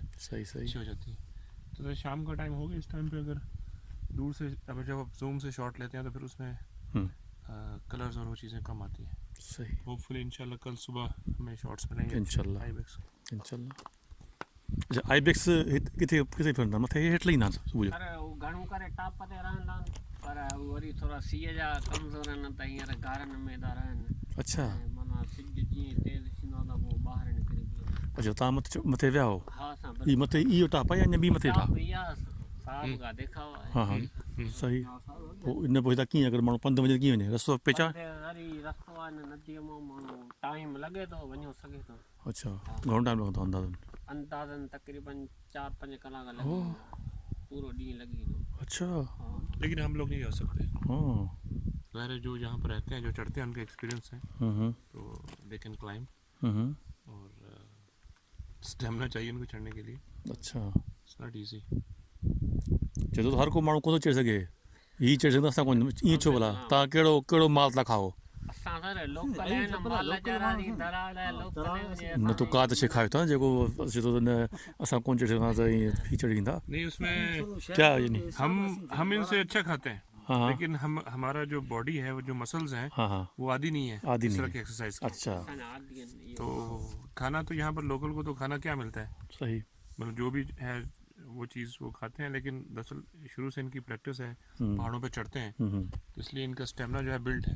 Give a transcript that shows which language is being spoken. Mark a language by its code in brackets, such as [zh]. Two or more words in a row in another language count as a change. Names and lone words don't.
[hi] सही सही। अच्छी हो जाती है। तो जैसे शाम का टाइम हो गया, इस टाइम पे अगर दूर से अब जब आप जूम से शॉट लेते हैं तो फिर उसमें कलर्स और वो चीज़ें कम आती हैं। सही। होपफुली इंशाल्लाह कल सुबह हमें शॉट्स मिलेंगे इंशाल्लाह। आईबेक्स। इंशाल्लाह। अच्छा, [sd] आईबेक्स किथे किथे फिरंदा? मथे हेठि लही ईंदा सुबुह जो? पर हू घणो करे टाप ते रहंदा आहिनि, पर हू वरी थोरा सीअ जा कमज़ोर आहिनि त हींअर गारनि में था रहनि। अच्छा ऐं माना सिॼु जीअं तेज़ थींदो आहे त पोइ ॿाहिरि निकिरी बीहनि। अच्छा, तव्हां मथे विया हो? हा, असां ई मथे इहो टाप आहे या अञा ॿी मथे टाप? [hi] भैया साहब का देखा हुआ है। हाँ हाँ सही। [sd] पोइ इन पोइ कीअं अगरि माण्हू पंधु वञे कीअं वञे? रस्तो पेचा? वरी रस्तो आहे न नदीअ मां, माण्हू टाइम लॻे थो, वञो सघे थो। अच्छा, घणो टाइम लॻंदो अंदाज़न? अंदाज़न तक़रीबन 4-5 कलाक लॻी वेंदा, पूरो ॾींहुं लॻी वेंदो। अच्छा। [hi] लेकिन हम लोग नहीं जा सकते। हाँ। ज़ाहिर है जो यहाँ पर रहते हैं, जो चढ़ते हैं, उनका एक्सपीरियंस है, तो [en] they can climb. [hi] और स्टेमिना चाहिए उनको चढ़ने के लिए। अच्छा, [en] it's not easy. [sd] चए थो हर को माण्हू कोन थो चढ़ी सघे, हीअ चढ़ी सघंदा, असां कोन। ईअं छो भला? तव्हां कहिड़ो माल था खाओ? असां सर लोकल आहिनि, माल चढ़ाई दलाल आहे, लोकल न तो का त शइ खायो था जेको अचे थो त न असां कोन चढ़ी सघंदा त ईअं हीअ चढ़ी ईंदा? [hi] नहीं, उसमें क्या यानी? हम इनसे अच्छा खाते हैं, हाँ लेकिन हमारा जो बॉडी है, वो जो मसल्स हैं, हाँ हाँ वो आदी नहीं है आदी इस नहीं तरह है। की एक्सरसाइज की। अच्छा तो खाना तो यहाँ पर लोकल को तो खाना क्या मिलता है, सही। मतलब जो भी है वो चीज़ वो खाते हैं, लेकिन दरअसल शुरू से इनकी प्रैक्टिस है, पहाड़ों पे चढ़ते हैं, तो इसलिए इनका स्टेमिना जो है बिल्ड है।